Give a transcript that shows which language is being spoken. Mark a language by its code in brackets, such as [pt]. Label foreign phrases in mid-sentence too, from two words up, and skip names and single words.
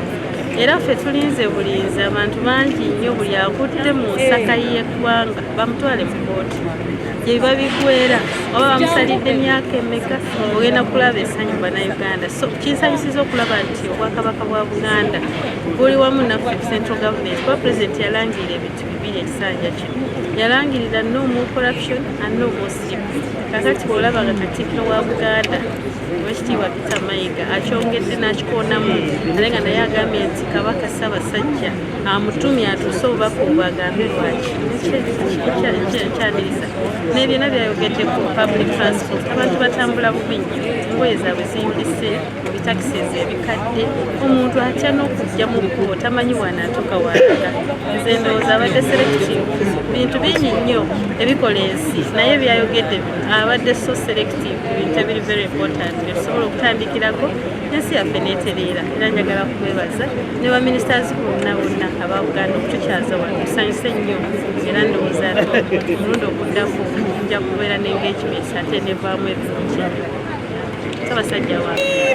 [lg] Era ffe tulinze bulinzi abantu bangi nnyo buli akutte mu nsaka y'eggwanga bamutwale mu kooti. Gye biba bigwera oba bamusalidde emyaka emeka ogenda kulaba essanyu bannayuganda. So kinsanyusiza okulaba nti obwakabaka bwa Buganda buli wamu naffe [en] central government [lg] kuba pulezidenti yalangirira ebintu bibiri ekisanja kino. [en] Yalangirira no more corruption and no more sleep. [lg] Kakati bw'olaba nga Katikkiro wa Buganda Oweekitiibwa Peter Mayiga akyongedde n'akikoonamu ate nga naye agambye nti Kabaka Ssaabasajja amutumye atuuse obubaka obwo agambe lwaki kyaniriza n'ebyonna byayogedde ku [en] public transport. [lg] Abantu batambula bubi nnyo, engoye zaabwe ziyulise mu bitakisezi ebikadde, omuntu atya n'okujja mu kkubo tamanyi wanaatuuka walaga. Nze ndowooza abadde selective bintu bingi nnyo ebikola ensi naye byayogedde abadde [en] so selective [lg] bintu ebiri [en] very important [lg] byetusobola okutandikirako ensi yaffe n'etereera. Era njagala kubeebaza ne baminisitazi bonna aba Buganda okutukyaza wano tusanyuse nnyo era ndowooza omulundi okuddako nja kubeera n'engagement ate nevaamu ebirungi. Ssaabasajja wange